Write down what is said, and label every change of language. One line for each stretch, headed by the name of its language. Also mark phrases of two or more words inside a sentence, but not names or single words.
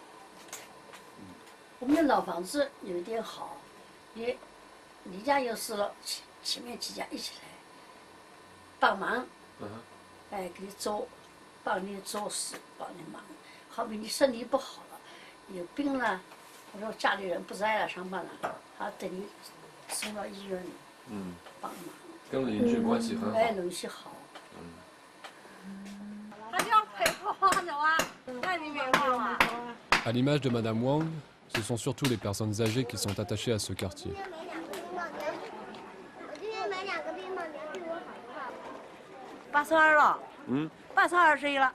Chinese: 我们的老房子有一点好，你家有事了，前面几家一起来帮忙，给你做，帮你做事，帮你忙。好比你身体不好了，有病了，或者家里人不在了，上班了，他等你送到医院里，帮忙。跟邻居关系很好。邻居好。
French: À l'image de Madame Wang, ce sont surtout les personnes âgées qui sont attachées à ce quartier.
Chinese: 82 了。82岁了。